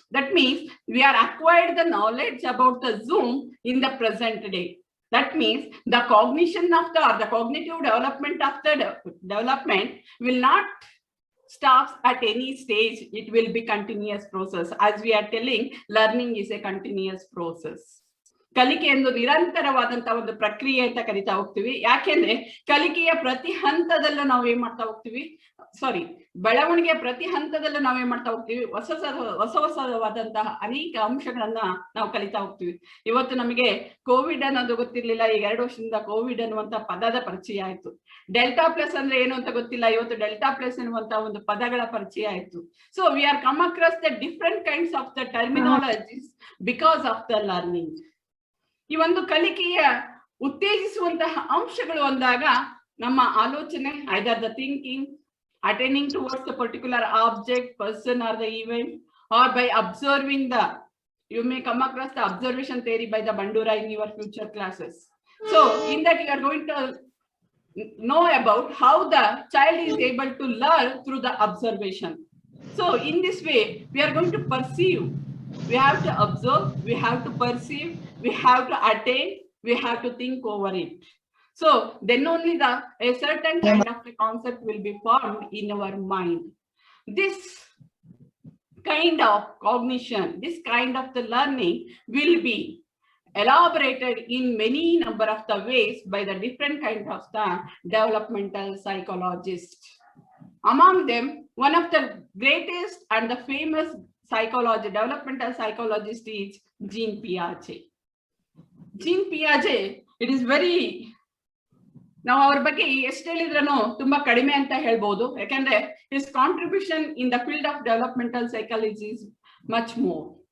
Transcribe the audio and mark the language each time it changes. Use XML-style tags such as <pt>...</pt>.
<en>That means we are acquired the knowledge about the Zoom in the present day. That means the cognition of the cognitive development of the development will not stop at any stage. It will be continuous process. As we are telling, learning is a continuous process.</en> <kn>ಕಲಿಕೆ ಎಂದು ನಿರಂತರವಾದಂತಹ ಒಂದು ಪ್ರಕ್ರಿಯೆ ಅಂತ ಕರಿತಾ ಹೋಗ್ತೀವಿ. ಯಾಕೆಂದ್ರೆ ಕಲಿಕೆಯ ಪ್ರತಿ ಹಂತದಲ್ಲೂ ನಾವು ಏನ್ ಮಾಡ್ತಾ ಹೋಗ್ತೀವಿ, ಬೆಳವಣಿಗೆಯ ಪ್ರತಿ ಹಂತದಲ್ಲೂ ನಾವ್ ಏನ್ ಮಾಡ್ತಾ ಹೋಗ್ತೀವಿ, ಹೊಸವಾದಂತಹ ಅನೇಕ ಅಂಶಗಳನ್ನ ನಾವು ಕಲಿತಾ ಹೋಗ್ತೀವಿ. ಇವತ್ತು ನಮಗೆ ಕೋವಿಡ್ ಅನ್ನೋದು ಗೊತ್ತಿರ್ಲಿಲ್ಲ, ಈಗ 2 ವರ್ಷದಿಂದ ಕೋವಿಡ್ ಅನ್ನುವಂತ ಪದದ ಪರಿಚಯ ಆಯ್ತು. ಡೆಲ್ಟಾ ಪ್ಲಸ್ ಅಂದ್ರೆ ಏನು ಅಂತ ಗೊತ್ತಿಲ್ಲ, ಇವತ್ತು ಡೆಲ್ಟಾ ಪ್ಲಸ್ ಎನ್ನುವಂತ ಒಂದು ಪದಗಳ ಪರಿಚಯ ಆಯ್ತು.</kn> <en>So we are come across the different kinds of the terminologies because of the learning.</en> <kn>ಈ ಒಂದು ಕಲಿಕೆಯ ಉತ್ತೇಜಿಸುವಂತಹ ಅಂಶಗಳು ಅಂದಾಗ ನಮ್ಮ ಆಲೋಚನೆ,</kn> <en>Either the thinking, attaining towards a particular object, person or the event, or by observing you may come across the observation theory by the Bandura in your future classes. So in that you are going to know about how the child is able to learn through the observation. So in this way we are going to perceive, we have to observe, we have to perceive, we have to attain, we have to think over it. So then only a certain kind of the concept will be formed in our mind. This kind of cognition, this kind of the learning will be elaborated in many number of the ways by the different kind of the developmental psychologists. Among them, one of the greatest and the famous developmental psychologist is Jean Piaget.</en> <kn>Jean Piaget,</kn> <en>it is very,</en> <kn>ನಾವು ಅವ್ರ ಬಗ್ಗೆ ಎಷ್ಟು ಹೇಳಿದ್ರೂ ತುಂಬಾ ಕಡಿಮೆ ಅಂತ ಹೇಳ್ಬೋದು. ಯಾಕಂದ್ರೆ</kn> <en>His contribution in the field of developmental psychology is much more.</en>